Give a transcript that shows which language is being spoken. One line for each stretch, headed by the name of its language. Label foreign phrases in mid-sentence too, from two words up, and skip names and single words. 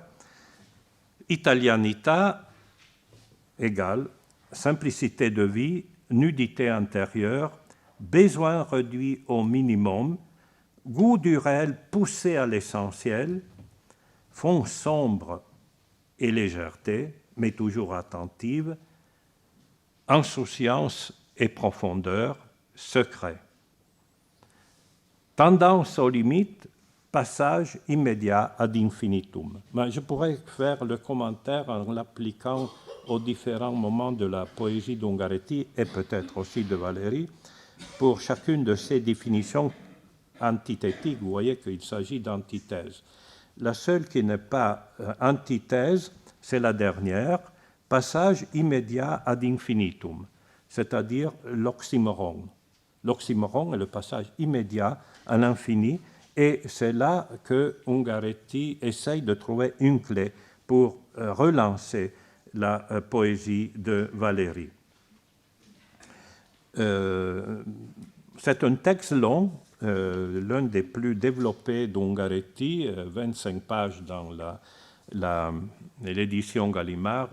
French: Italianità égale simplicité de vie, nudité intérieure, besoin réduit au minimum, goût du réel poussé à l'essentiel, fond sombre et légèreté, mais toujours attentive, insouciance et profondeur, secret. Tendance aux limites, passage immédiat
Latin: ad infinitum.
French: Mais je pourrais faire le commentaire en l'appliquant aux différents moments de la poésie d'Ungaretti et peut-être aussi de Valérie. Pour chacune de ces définitions antithétiques, vous voyez qu'il s'agit d'antithèse. La seule qui n'est pas antithèse, c'est la dernière, passage immédiat
Latin: ad infinitum,
French: c'est-à-dire l'oxymoron. L'oxymoron est le passage immédiat à l'infini, et c'est là que Ungaretti essaye de trouver une clé pour relancer la poésie de Valérie. C'est un texte long, l'un des plus développés d'Ungaretti, 25 pages dans l'édition Gallimard.